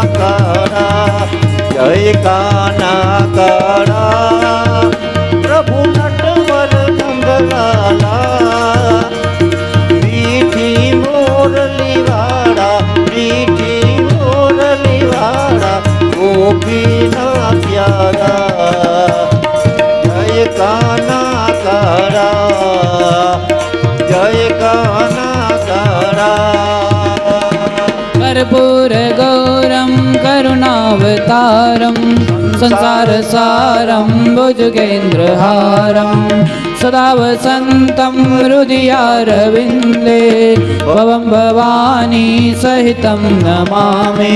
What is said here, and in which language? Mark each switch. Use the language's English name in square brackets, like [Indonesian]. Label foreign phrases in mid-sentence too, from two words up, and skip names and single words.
[Gujarati] કારા જય કાના કારા પ્રભુ નટવર નંદલાલા મીઠી મોરલી વાળા મીઠી મોરલી વાળા ગોપીના પ્યારા જય કાના કારા જય કાના કારા [Sanskrit] कर्पूर गौरम करुणावतारम संसार सारम भुजगेन्द्रहारम सदा वसन्तं हृदयारविन्दे भवं भवानी सहितं नमामि